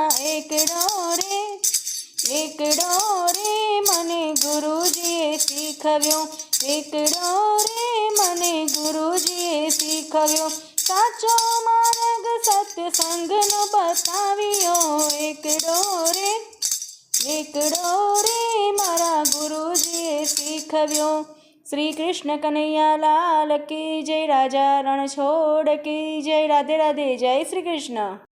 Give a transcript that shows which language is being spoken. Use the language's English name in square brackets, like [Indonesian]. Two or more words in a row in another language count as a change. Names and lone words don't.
[Gujarati] એકડો રે મને ગુરુજીએ શીખવ્યો, એકડો રે મને ગુરુજીએ શીખવ્યો, સાચો માર્ગ સત્ય સંગનો બતાવ્યો। એકડો રે મારા ગુરુજીએ શીખવ્યો। [Hindi] श्री कृष्ण कन्हैया लाल की जय। राजा रण छोड़ की जय। राधे राधे। जय श्री कृष्ण।